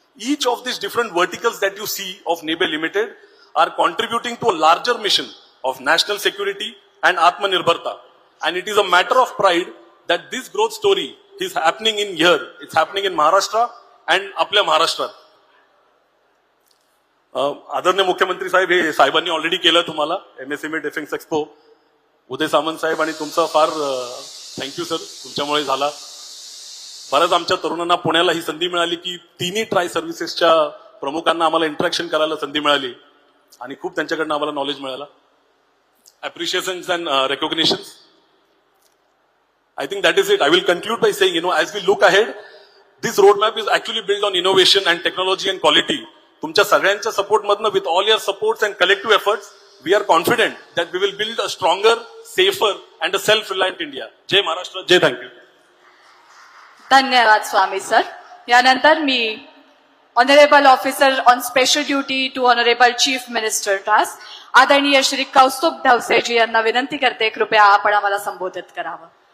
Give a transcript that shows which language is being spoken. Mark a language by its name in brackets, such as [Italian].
[English] Each of these different verticals that you see of Nibe Limited are contributing to a larger mission of national security and Atmanirbharta. And it is a matter of pride that this growth story is happening in here. It's happening in Maharashtra and [Marathi] आपल्या महाराष्ट्रात. आदरणीय मुख्यमंत्री साहेब, हे साहेबांनी already केलं तुम्हाला MSME defence expo. Uday Samant साहेब आणि तुमचा फार थँक्यू सर, तुमच्यामुळे झाला. बरंच आमच्या तरुणांना पुण्याला ही संधी मिळाली की तिन्ही ट्राय सर्व्हिसेसच्या प्रमुखांना आम्हाला इंटरॅक्शन करायला संधी मिळाली आणि खूप त्यांच्याकडनं आम्हाला नॉलेज मिळालं. [English] Appreciations and recognitions. I think that is it. I will conclude by saying, as we look ahead, this roadmap is actually built on innovation and technology and quality. [Marathi] तुमच्या सगळ्यांच्या सपोर्ट मधनं, [English] with all your supports and collective efforts, we are confident that we will build a stronger, safer and a self-reliant India. [Marathi] Jai Maharashtra, Jai thank you. धन्यवाद स्वामी sir. यानंतर मी [English] honourable officer on special duty to honourable chief minister [Marathi] task आदरणीय श्री कौस्तुभ ढवसेजी यांना विनंती करते, कृपया आपण आम्हाला संबोधित करावं.